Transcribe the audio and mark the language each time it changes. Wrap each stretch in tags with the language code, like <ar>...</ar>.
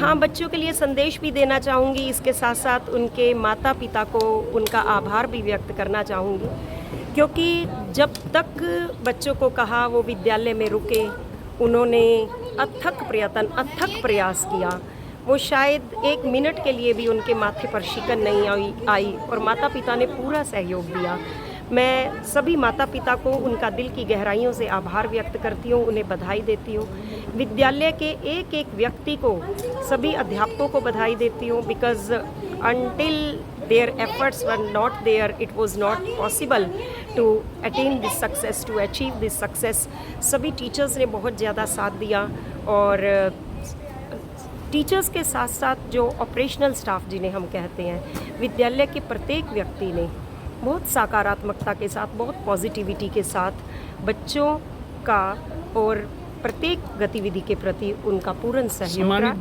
<hi>हाँ, बच्चों के लिए संदेश भी देना चाहूँगी, इसके साथ साथ उनके माता पिता को उनका आभार भी व्यक्त करना चाहूँगी, क्योंकि जब तक बच्चों को कहा वो विद्यालय में रुके, उन्होंने अथक प्रयास किया। वो शायद 1 मिनट के लिए भी उनके माथे पर शिकन नहीं आई और माता पिता ने पूरा सहयोग दिया। मैं सभी माता पिता को उनका दिल की गहराइयों से आभार व्यक्त करती हूँ, उन्हें बधाई देती हूँ। विद्यालय के एक एक व्यक्ति को, सभी अध्यापकों को बधाई देती हूँ, because</hi> <en>until their efforts were not there, it was not possible to attain this success, to achieve this success.</en> <hi>सभी टीचर्स ने बहुत ज़्यादा साथ दिया और टीचर्स के साथ साथ जो ऑपरेशनल स्टाफ जिन्हें हम कहते हैं, विद्यालय के प्रत्येक व्यक्ति ने बहुत सकारात्मकता के साथ, बहुत पॉजिटिविटी के साथ बच्चों का और प्रत्येक गतिविधि के प्रति उनका पूर्ण सहयोग रहा।</hi>